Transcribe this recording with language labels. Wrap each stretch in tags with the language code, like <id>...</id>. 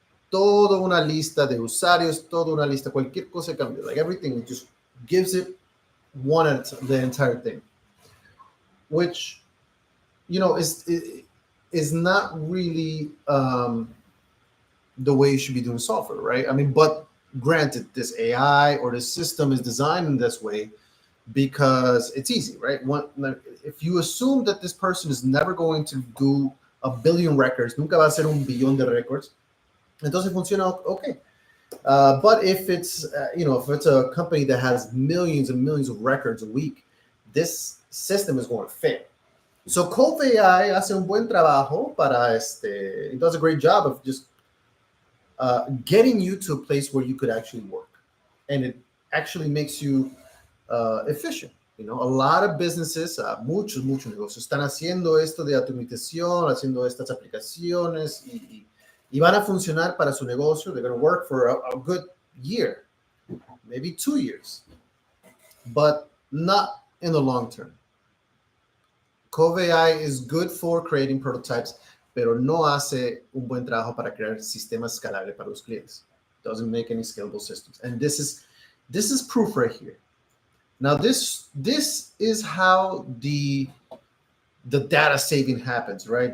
<es>Toda una lista de usuarios, toda una lista, cualquier cosa cambia.</es> <en>Like everything, it just gives it one at the entire thing. Which, you know, is not really the way you should be doing software, right? I mean, but granted, this AI or this system is designed in this way because it's easy, right? If you assume that this person is never going to do a billion records,</en> <es>nunca va a hacer un billón de records, entonces funciona okay.</es> <en>But if it's if it's a company that has millions and millions of records a week, this system is going to fail. So Cove AI</en> <es>hace un buen trabajo para</es> <en>it does a great job of just getting you to a place where you could actually work, and it actually makes you efficient. You know, a lot of businesses,</en> <es>muchos negocios están haciendo esto de automatización, haciendo estas aplicaciones y van a funcionar para su negocio.</es> <en>They're going to work for a good year, maybe 2 years, but not in the long term. Cove AI is good for creating prototypes,</en> <es>pero no hace un buen trabajo para crear sistemas escalables para los clientes.</es> <en>Doesn't make any scalable systems. And this is proof right here. Now this is how the data saving happens, right?</en>